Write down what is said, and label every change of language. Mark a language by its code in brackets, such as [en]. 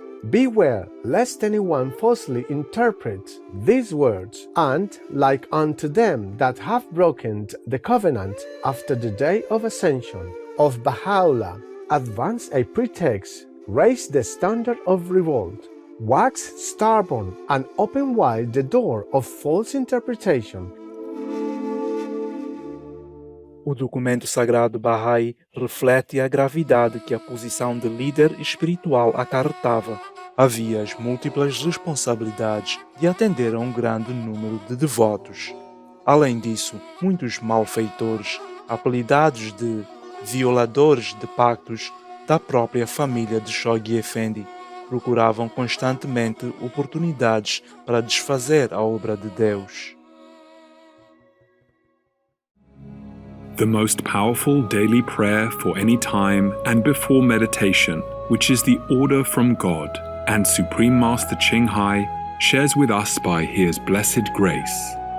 [en] Beware lest anyone falsely interpret these words, and, like unto them that have broken the covenant after the day of ascension of Baha'u'llah, advance a pretext, raise the standard of revolt, wax stubborn, and open wide the door of false interpretation. [pt] O documento sagrado Bahá'í reflete a gravidade que a posição de líder espiritual acarretava. Havia as múltiplas responsabilidades de atender a um grande número de devotos. Além disso, muitos malfeitores, apelidados de violadores de pactos da própria família de Shoghi Effendi, procuravam constantemente oportunidades para desfazer a obra de Deus. [en] The most powerful daily prayer for any time and before meditation, which is the order from God and Supreme Master Ching Hai shares with us by His blessed grace.